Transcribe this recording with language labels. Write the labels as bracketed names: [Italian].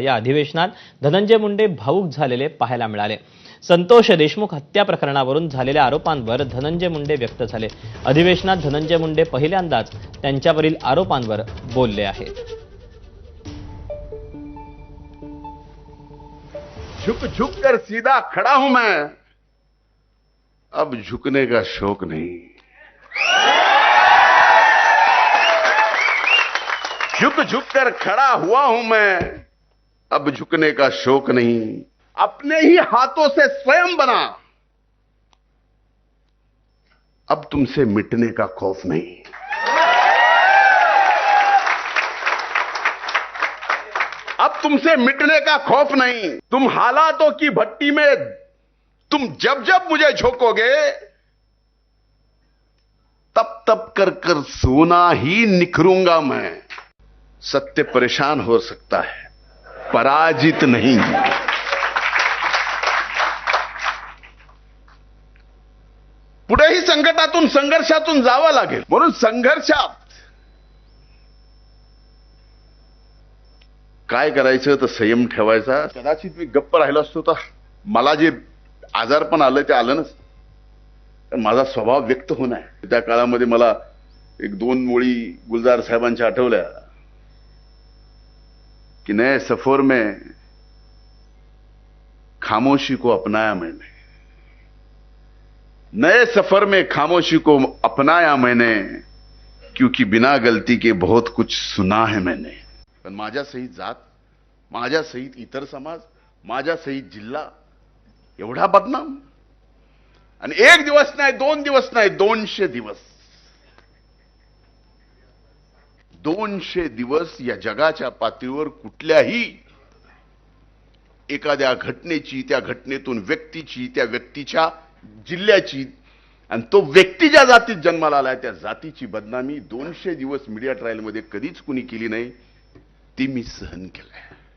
[Marathi] या अधिवेशनात धनंजय मुंडे भावुक झालेले पाहायला मिळाले। संतोष देशमुख हत्या प्रकरणावरून झालेल्या आरोपांवर धनंजय मुंडे व्यक्त झाले। अधिवेशनात धनंजय मुंडे पहिल्यांदाच त्यांच्यावरील आरोपांवर बोलले आहेत। [Hindi] झुक झुक कर सीधा खड़ा हूं मैं, अब झुकने का शौक नहीं। झुक झुक कर खड़ा हुआ हूं मैं, अब झुकने का शौक नहीं। अपने ही हाथों से स्वयं बना, अब तुमसे मिटने का खौफ नहीं। अब तुमसे मिटने का खौफ नहीं। तुम हालातों की भट्टी में तुम जब जब मुझे झोंकोगे, तब तब कर कर सोना ही निखरूंगा मैं। सत्य परेशान हो सकता है, पराजित नहीं। [Marathi] पुढेही संकटातून संघर्षातून जावं लागेल, म्हणून संघर्षात काय करायचं तर संयम ठेवायचा। कदाचित मी गप्प राहिलो असतो तर मला जे आजारपण आलं ते आलं नसतं, पण माझा स्वभाव व्यक्त होणं आहे। त्या काळामध्ये मला एक दोन ओळी गुलजार साहेबांच्या आठवल्या कि [Hindi] नए सफर में खामोशी को अपनाया मैंने, नए सफर में खामोशी को अपनाया मैंने, क्योंकि बिना गलती के बहुत कुछ सुना है मैंने। [Marathi] पण माझ्या सहित जात, माझ्या सहित इतर समाज, माझ्या सहित जिल्हा एवढा बदनाम। आणि एक दिवस नाही, दोन दिवस नाही, 200 दिवस, 200 दिवस या जगाच्या पातळीवर कुठल्याही एखाद्या घटनेची, त्या घटनेतून व्यक्तीची, त्या व्यक्तीच्या जिल्ह्याची, आणि तो व्यक्ती ज्या जातीत जन्माला आलाय त्या जातीची बदनामी 200 दिवस मीडिया ट्रायल मध्ये कधीच कुणी केली नाही, ती मी सहन केलंय।